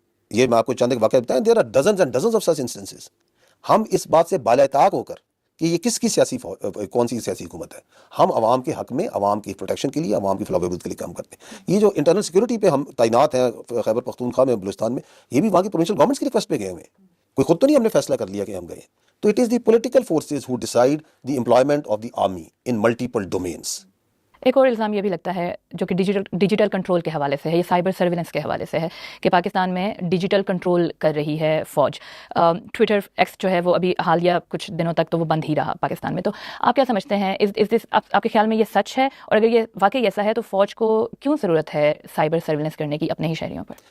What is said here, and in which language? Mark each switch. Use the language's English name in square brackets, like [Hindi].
[Urdu] یہ میں آپ کو چند ایک واقعہ بتائیں, [English] There are dozens and dozens of such instances. [Urdu] ہم اس بات سے بالا اطاق ہو کر کہ یہ کس کی کون سی سیاسی حکومت ہے, ہم عوام کے حق میں, عوام کی پروٹیکشن کے لیے, عوام کی فلاح و بہبود کے لیے کام کرتے ہیں. یہ جو انٹرنل سیکورٹی پہ ہم تعینات ہیں خیبر پختونخوا میں, بلوچستان میں, یہ بھی وہاں کی پروونشل گورنمنٹس کی ریکویسٹ پہ گئے ہوئے ہیں کوئی خود تو نہیں ہم نے فیصلہ کر لیا کہ ہم گئے. [English] تو it is the political forces who decide the employment of the army in multiple domains. [Urdu] ایک اور الزام یہ بھی لگتا ہے جو کہ ڈیجیٹل کنٹرول کے حوالے سے ہے، یہ سائبر سرویلنس کے حوالے سے ہے کہ پاکستان میں ڈیجیٹل کنٹرول کر رہی ہے فوج. ٹویٹر ایکس جو ہے وہ ابھی حالیہ کچھ دنوں تک تو وہ بند ہی رہا پاکستان میں. تو آپ کیا سمجھتے ہیں، آپ کے خیال میں یہ سچ ہے؟ اور اگر یہ واقعی ایسا ہے تو فوج کو کیوں ضرورت ہے سائبر سرویلنس کرنے کی اپنے ہی شہریوں پر؟